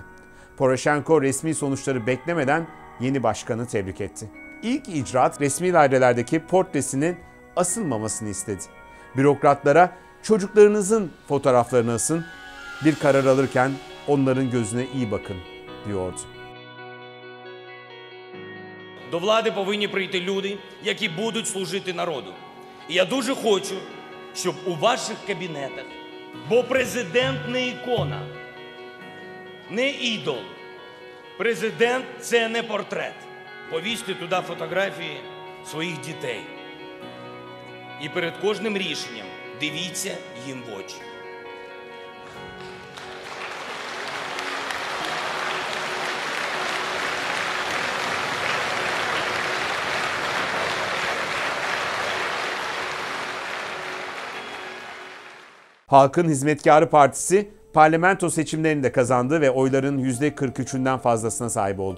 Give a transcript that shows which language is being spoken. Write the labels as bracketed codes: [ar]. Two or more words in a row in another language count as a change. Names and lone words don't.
[tr] Poroshenko resmi sonuçları beklemeden yeni başkanı tebrik etti. İlk icraat resmi dairelerdeki portresinin asılmamasını istedi. Bürokratlara çocuklarınızın fotoğraflarını asın, bir karar alırken onların gözüne iyi bakın diyordu. [uk] До влади повинні прийти люди, які будуть служити народу. І я дуже хочу, щоб у ваших кабінетах, бо президент не ікона, не ідол, Президент – це не портрет. Повісьте туди фотографії своїх дітей. І перед кожним рішенням дивіться їм в очі. [tr] Halkın Hizmetkarı Partisi parlamento seçimlerini de kazandı ve oyların %43'ünden fazlasına sahip oldu.